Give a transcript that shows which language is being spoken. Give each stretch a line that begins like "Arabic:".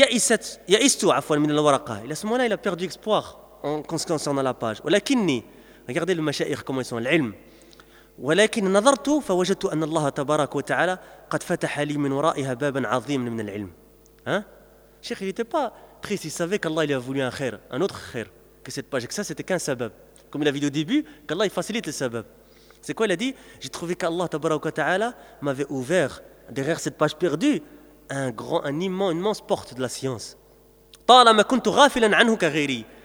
French: Et à ce moment-là, il a perdu espoir en concernant la page. Regardez le mashaïr, comment ils sont, l'ilm.
Arabic: ولكن نظرت فوجدت أن الله تبارك وتعالى قد فتح لي من ورائها بابا عظيما من العلم.
French: Cheikh, il n'était pas triste, il savait qu'Allah lui a voulu un khair, un autre khair. Que cette page, que ça c'était qu'un sabab, comme il a vu au début, qu'Allah il facilite le sabab. C'est quoi, il a dit, j'ai trouvé qu'Allah tabaraka ta'ala m'avait ouvert derrière cette page perdue une immense porte de la science.
Arabic: طالما كنت غافلا عنه كغيري.